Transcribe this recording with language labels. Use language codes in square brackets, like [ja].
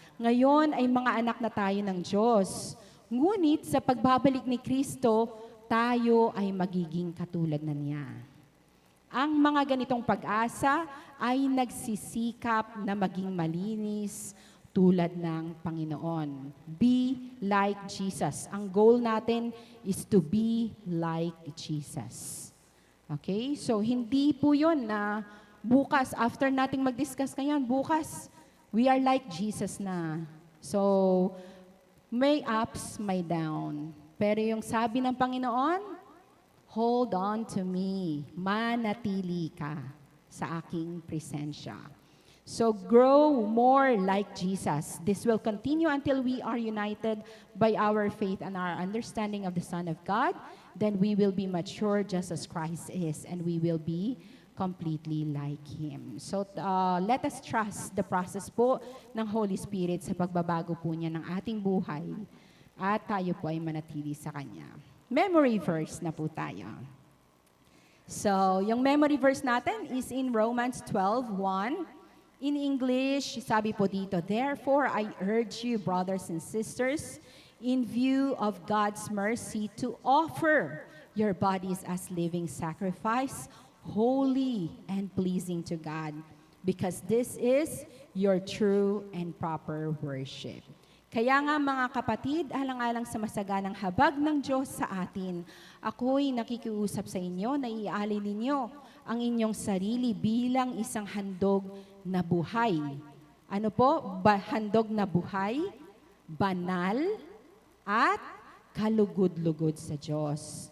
[tl] Ngayon ay mga anak na tayo ng Diyos. Ngunit sa pagbabalik ni Kristo, tayo ay magiging katulad na niya. Ang mga ganitong pag-asa ay nagsisikap na maging malinis tulad ng Panginoon. [en] Be like Jesus. [tl] Ang goal natin [en] is to be like Jesus. [tl] Okay? So, hindi po yun na bukas, after nating mag-discuss ngayon, bukas, [en] we are like Jesus [tl] na. So, may ups, may down. Pero yung sabi ng Panginoon, [en] hold on to me, [tl] manatili ka sa aking presensya. [en] So grow more like Jesus. This will continue until we are united by our faith and our understanding of the Son of God. Then we will be mature just as Christ is, and we will be completely like Him. So let us trust the process [tl] po ng Holy Spirit sa pagbabago po niya ng ating buhay at tayo po ay manatili sa Kanya. Memory verse na po tayo. [en] So, yung memory verse natin is in Romans 12:1. In English, [tl] sabi po dito, [en] "Therefore, I urge you, brothers and sisters, in view of God's mercy, to offer your bodies as living sacrifice, holy and pleasing to God, because this is your true and proper worship." [tl] Kaya nga mga kapatid, alang-alang sa masaganang habag ng Diyos sa atin, ako'y nakikiusap sa inyo na ialin ninyo ang inyong sarili bilang isang handog na buhay. Ano po? Handog na buhay, banal, at kalugod-lugod sa Diyos.